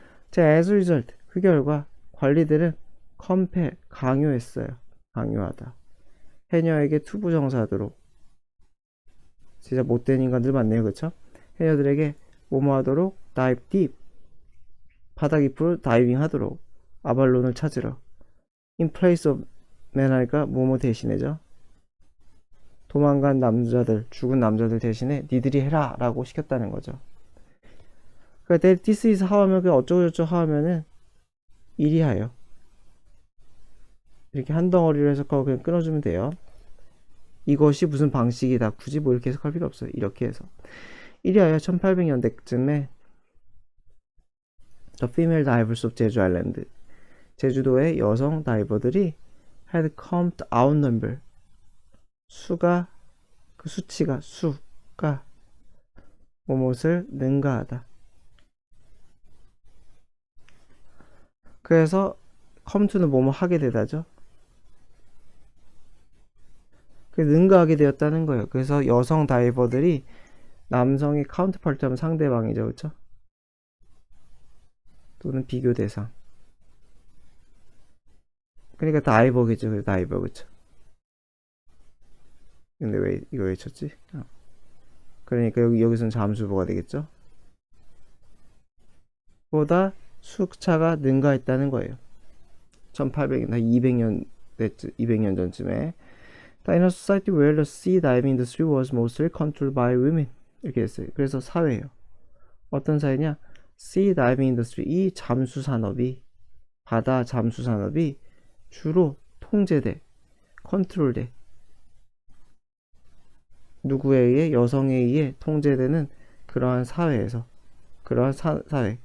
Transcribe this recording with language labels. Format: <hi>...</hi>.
<ko>자,</ko> <en>as a result,</en> <ko>그 결과 관리들은 compel, 강요했어요. 강요하다. 해녀에게 투부정사도록. 진짜 못된 인간들 많네요. 그쵸? 해녀들에게 뭐뭐 하도록?</ko> <en>dive deep.</en> <ko>바다 깊이로 다이빙 하도록. 아발론을 찾으러.</ko> <en>in place of man</en> <ko>하니까 뭐뭐 대신해죠. 도망간 남자들, 죽은 남자들 대신에 니들이 해라 라고 시켰다는 거죠. 그러니까</ko> <en>this is how</en> <ko>하면 그냥 어쩌고저쩌고 하면은 이리 하여. 이렇게 한 덩어리로 해석하고 그냥 끊어주면 돼요. 이것이 무슨 방식이다. 굳이 뭐 이렇게 해석할 필요 없어요. 이렇게 해서. 이리 하여 1800년대쯤에</ko> <en>The female divers of 제주 아일랜드.</en> <ko>제주도의 여성 다이버들이</ko> <en>had come to outnumber.</en> <ko>수가, 그 수치가, 수가 무엇을 능가하다. 그래서 come to는 뭐뭐 하게 되다죠. 능가하게 되었다는 거예요. 그래서 여성 다이버들이 남성의 카운터파트 하면 상대방이죠. 그렇죠? 또는 비교 대상. 그러니까 다이버겠죠. 다이버. 그렇죠? 근데 왜 이거 외쳤지? 그러니까 여기서는 잠수보가 되겠죠? 보다 수차가 능가했다는 거예요. 1800년, 200년 전쯤에</ko> <en>In a society where the sea diving industry was mostly controlled by women.</en> <ko>이렇게 됐어요. 그래서 사회예요. 어떤 사회냐?</ko> <en>Sea diving industry,</en> <ko>이 잠수 산업이, 바다 잠수 산업이 주로 통제돼, 컨트롤돼. 누구에 의해? 여성에 의해 통제되는 그러한 사회에서, 그러한 사회.</ko>